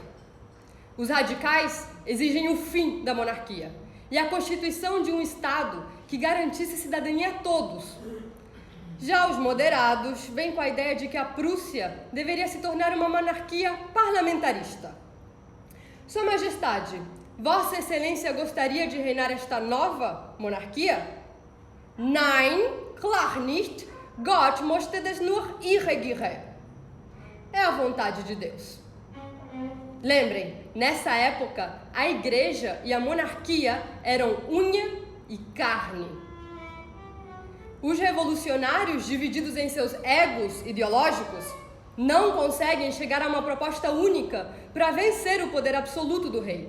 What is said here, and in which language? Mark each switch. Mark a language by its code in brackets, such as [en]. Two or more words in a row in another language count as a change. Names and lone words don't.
[pt] Os radicais exigem o fim da monarquia e a constituição de um Estado que garantisse cidadania a todos. Já os moderados vêm com a ideia de que a Prússia deveria se tornar uma monarquia parlamentarista. Sua Majestade, Vossa Excelência gostaria de reinar esta nova monarquia? [de] Nein, klar nicht, Gott möchte das nur regieren. [pt] É a vontade de Deus. Lembrem, nessa época, a igreja e a monarquia eram unha e carne. Os revolucionários, divididos em seus egos ideológicos, não conseguem chegar a uma proposta única para vencer o poder absoluto do rei.